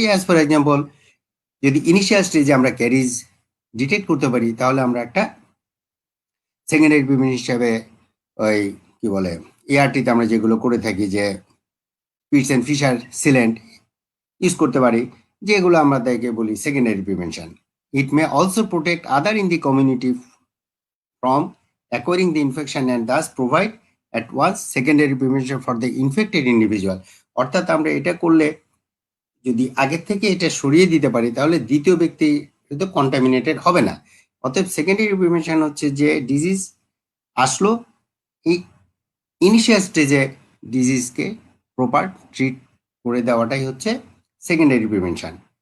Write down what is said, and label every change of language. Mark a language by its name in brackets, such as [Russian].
[Bangla] As for example, যদি initial স্টেজে আমরা ক্যারিজ ডিটেক্ট করতে পারি তাহলে আমরা একটা সেকেন্ডারি প্রিভেনশন হিসাবে ওই কি বলে এআরটিতে আমরা যেগুলো করে থাকি, যে পিটস অ্যান্ড ফিশার সিলেন্ট ইউজ করতে পারি, যেগুলো আমরা তাকে বলি secondary prevention. [English] It may also protect other in the community from acquiring the infection and thus provide at once secondary prevention for the infected individual। [Bangla] অর্থাৎ আমরা এটা করলে যদি আগের থেকে এটা সরিয়ে দিতে পারি তাহলে দ্বিতীয় ব্যক্তি কিন্তু কন্টামিনেটেড হবে না। অতএব সেকেন্ডারি প্রিভেনশন হচ্ছে যে ডিজিজ আসলো, এই ইনিশিয়াল স্টেজে ডিজিজকে প্রপার ট্রিট করে দেওয়াটাই হচ্ছে সেকেন্ডারি প্রিভেনশন।